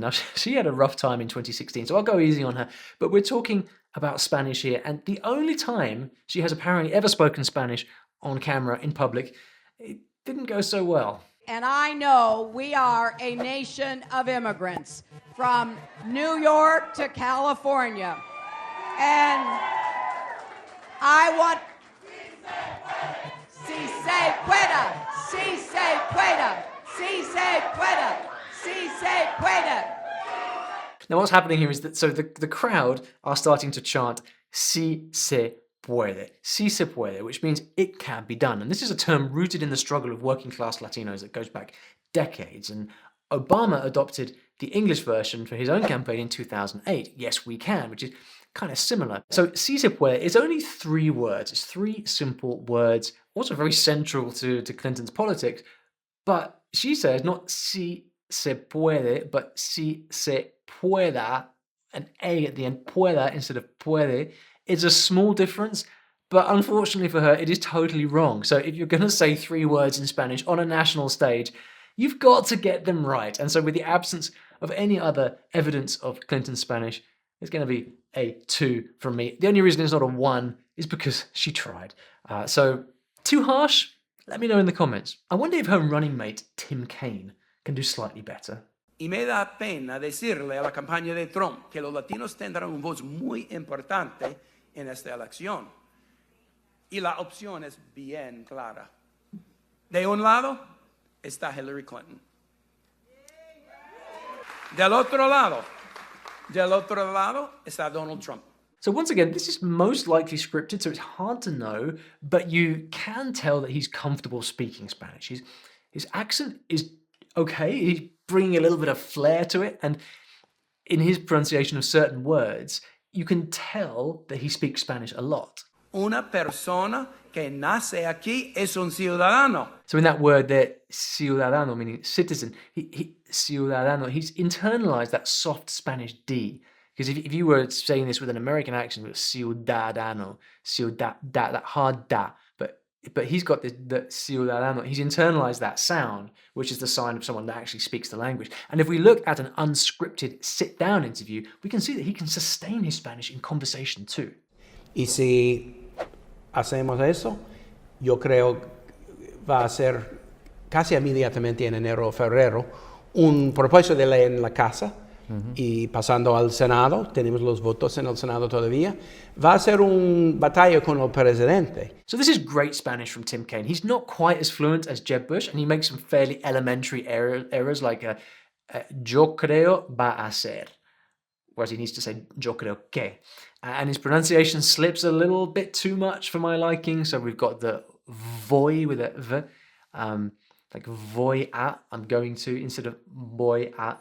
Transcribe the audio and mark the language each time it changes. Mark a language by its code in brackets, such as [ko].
[en] Now, she had a rough time in 2016, so I'll go easy on her. But we're talking about Spanish here, and the only time she has apparently ever spoken Spanish on camera in public, it didn't go so well. And I know we are a nation of immigrants from New York to California. And I want... [es] Si se pueda, si se pueda, si se pueda, si se pueda. [en] Now what's happening here is that the crowd are starting to chant [es] si se puede, [en] which means it can be done. And this is a term rooted in the struggle of working class Latinos that goes back decades. And Obama adopted the English version for his own campaign in 2008, Yes We Can, which is kind of similar. So [es] si se puede [en] is only 3 words. It's 3 simple words, also very central to Clinton's politics. But she says not [es] si se puede, [en] but [es] si se pueda, [en] an A at the end, pueda instead of puede. It's a small difference, but unfortunately for her, it is totally wrong. So if you're going to say 3 words in Spanish on a national stage, you've got to get them right. And so with the absence of any other evidence of Clinton's Spanish, it's going to be a 2 from me. The only reason it's not a 1 is because she tried. So too harsh? Let me know in the comments. I wonder if her running mate, Tim Kaine, can do slightly better. [es] Y me da pena decirle a la campaña de Trump que los latinos tendrán una voz muy importante en esta elección. Y la opción es bien clara. De un lado está Hillary Clinton. Del otro lado está Donald Trump. [en] So once again, this is most likely scripted, so it's hard to know, but you can tell that he's comfortable speaking Spanish. His accent is okay, he's bringing a little bit of flair to it, and in his pronunciation of certain words, you can tell that he speaks Spanish a lot. [es] Una persona que nace aquí es un ciudadano. [en] So in that word there, ciudadano, meaning citizen, ciudadano, he's internalized that soft Spanish D. Because if you were saying this with an American accent, it was ciudadano, that hard da. But he's got the ciudadano, he's internalized that sound, which is the sign of someone that actually speaks the language. And if we look at an unscripted sit-down interview, we can see that he can sustain his Spanish in conversation too. [es] Y si hacemos eso, yo creo va a ser casi inmediatamente en enero o febrero un propuesto de ley en la casa. Y pasando al Senado, tenemos los votos en el Senado todavía, va a ser una batalla con el presidente. [en] So this is great Spanish from Tim Kaine. He's not quite as fluent as Jeb Bush, and he makes some fairly elementary errors like [es] yo creo va a ser, [en] whereas he needs to say [es] yo creo que. [en] And his pronunciation slips a little bit too much for my liking. So we've got the voy with a v, like voy a, I'm going to, instead of voy a.